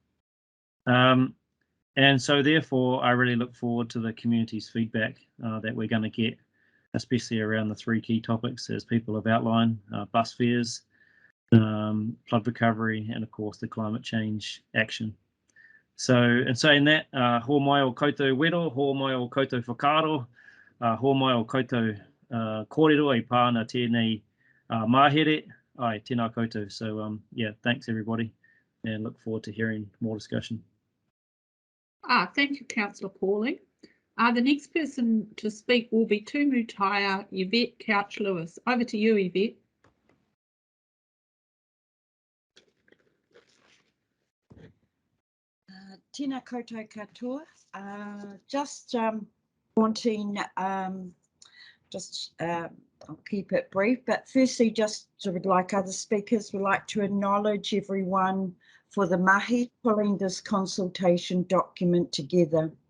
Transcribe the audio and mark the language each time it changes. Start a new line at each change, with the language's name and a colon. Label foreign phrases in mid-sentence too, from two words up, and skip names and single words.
English: And so therefore, I really look forward to the community's feedback that we're going to get, especially around the three key topics as people have outlined: bus fares, flood recovery, and of course the climate change action. So in saying that,
Māori: ho mai o koutou wero, ho mai o koutou whakaaro, ho mai o koutou kōrero i pāna tēnei māhere, ai tēnā koutou.
English: So yeah, thanks everybody, and look forward to hearing more discussion. Thank you, Councillor Pauling. The next person to speak will be
Māori: Tumu Taiao,
English: Yvette Couch-Lewis. Over to you, Yvette.
Māori: Tēnā koutou katoa.
English: Just wanting, I'll keep it brief, but firstly, just sort of like other speakers, would like to acknowledge everyone for the mahi pulling this consultation document together.